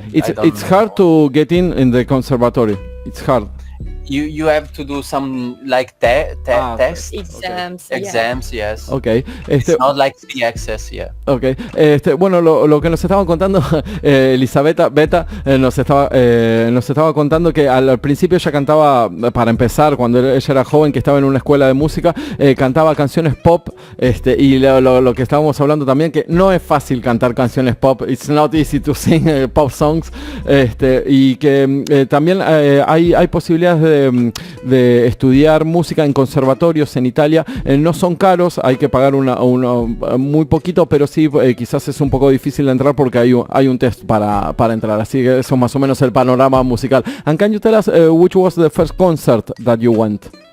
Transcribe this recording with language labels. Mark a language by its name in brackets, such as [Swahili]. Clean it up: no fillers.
[English] It's hard to get in the conservatory. It's hard. You have to do some like tests, exams, yes. Okay. It's not like free access, yeah. Okay. [Spanish] Bueno, lo que nos estaban contando Elisabetta Beta nos estaba contando que al principio ella cantaba, para empezar, cuando ella era joven, que estaba en una escuela de música, cantaba canciones pop, y lo que estábamos hablando también, que no es fácil cantar canciones pop. [English] It's not easy to sing pop songs, [Spanish] y que también hay posibilidades de estudiar música en conservatorios en Italia. No son caros, hay que pagar muy poquito, pero sí quizás es un poco difícil de entrar porque hay un test para entrar. Así que eso es más o menos el panorama musical. [English] And can you tell us which was the first concert that you went?